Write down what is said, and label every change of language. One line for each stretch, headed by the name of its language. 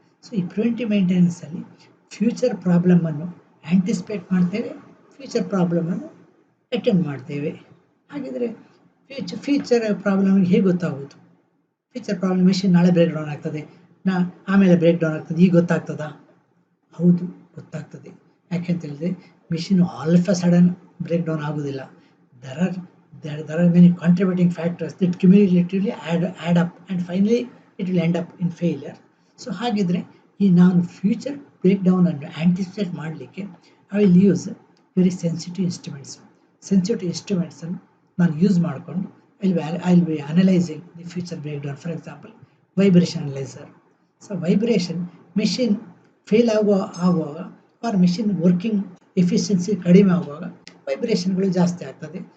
Kannada: So ಈ preventive maintenance ಅಲ್ಲಿ future problem ಅನ್ನು ಆಂಟಿಸಿಪೇಟ್ ಮಾಡ್ತೇವೆ, ಫ್ಯೂಚರ್ ಪ್ರಾಬ್ಲಮ್ ಅನ್ನು ಅಟೆಂಡ್ ಮಾಡ್ತೇವೆ. ಹಾಗಿದ್ರೆ ಫ್ಯೂಚರ್ ಪ್ರಾಬ್ಲಮ್ ಹೇಗೆ ಗೊತ್ತಾಗೋದು? ಫ್ಯೂಚರ್ ಪ್ರಾಬ್ಲಮ್, ಮೆಷಿನ್ ನಾಳೆ ಬ್ರೇಕ್ ಡೌನ್ ಆಗ್ತದೆ, ಆಮೇಲೆ ಬ್ರೇಕ್ ಡೌನ್ ಆಗ್ತದೆ, ಈಗ ಗೊತ್ತಾಗ್ತದಾ? ಹೌದು, ಗೊತ್ತಾಗ್ತದೆ. ಯಾಕೆಂತ ಹೇಳಿದ್ರೆ machine
English: all of a sudden
Kannada: break down ಆಗೋದಿಲ್ಲ.
English: there are many contributing factors that cumulatively add up and finally it will end up in failure.
Kannada: So ಹಾಗಿದ್ರೆ ಈ ನಾನು ಫ್ಯೂಚರ್ ಬ್ರೇಕ್ ಡೌನ್ ಅನ್ನು ಆಂಟಿಸಿಪೇಟ್ ಮಾಡಲಿಕ್ಕೆ
English: I will use very sensitive ಇನ್ಸ್ಟ್ರೂಮೆಂಟ್ಸನ್ನು
Kannada: ನಾನು use ಮಾಡಿಕೊಂಡು
English: I will be analysing the future break down. For example vibration analyser.
Kannada: So vibration machine fail ಆಗುವಾಗ R machine working efficiency ಕಡಿಮೆ ಆಗುವಾಗ ವೈಬ್ರೇಷನ್ಗಳು ಜಾಸ್ತಿ ಆಗ್ತದೆ.